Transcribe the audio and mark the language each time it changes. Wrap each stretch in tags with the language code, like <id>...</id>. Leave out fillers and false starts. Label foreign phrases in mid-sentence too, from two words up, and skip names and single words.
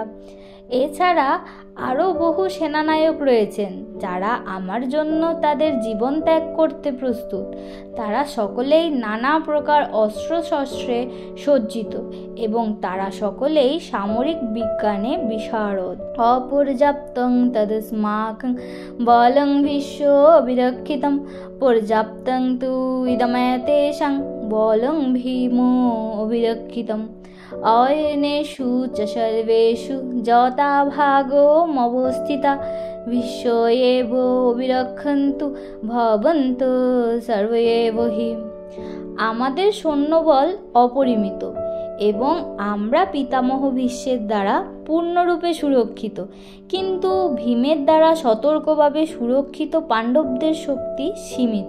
<bn>এছাড়া আরও বহু সেনানায়ক রয়েছেন যারা আমার জন্য তাদের জীবন ত্যাগ করতে প্রস্তুত। তারা সকলেই নানা প্রকার অস্ত্রশস্ত্রে সজ্জিত এবং তারা সকলেই সামরিক বিজ্ঞানে বিশারদ।</bn> <sa>অপর্যাপ্তং তদস্মাকং বলং ভীষ্ম বিরক্ষিতং পর্যাপ্তং তু ইদমেতেষাং বলং ভীমো অবিরক্ষিতং অয়নেষু চ সর্বেষু যথা ভাগমবস্থিতা ভীষ্ম এব বিরক্ষন্তু ভবন্তু সর্ব এব হি।</sa> <bn>আমাদের সৈন্যবল অপরিমিত এবং আমরা পিতামহ ভীষ্মের দ্বারা পূর্ণরূপে সুরক্ষিত, কিন্তু ভীমের দ্বারা সতর্কভাবে সুরক্ষিত পাণ্ডবদের শক্তি সীমিত।</bn>